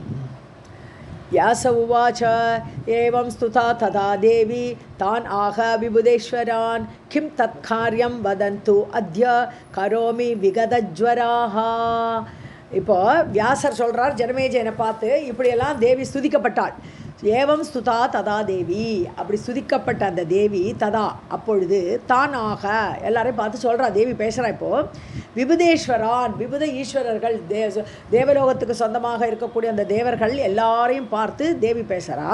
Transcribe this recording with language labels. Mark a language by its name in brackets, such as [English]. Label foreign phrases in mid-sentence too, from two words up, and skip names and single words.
[Sanskrit] व्यास उवाच एवं स्तुता तथा देवी तान् आह विबुधेश्वरान् किं तत्कार्यं वदन्तु अद्य करोमि विगतज्वराः. [Tamil] இப்போ வியாசர் சொல்கிறார் ஜனமேஜயனை பார்த்து, இப்படியெல்லாம் தேவி ஸ்துதிக்கப்பட்டாள். [Sanskrit] एवं स्तुता तथा देवी, [Tamil] அப்படி ஸ்துதிக்கப்பட்ட அந்த தேவி ததா அப்பொழுது தானாக எல்லாரையும் பார்த்து சொல்கிறா, தேவி பேசுகிறா. இப்போது விபுதேஸ்வரான், விபுத ஈஸ்வரர்கள், தேவலோகத்துக்கு சொந்தமாக இருக்கக்கூடிய அந்த தேவர்கள் எல்லாரையும் பார்த்து தேவி பேசுகிறா.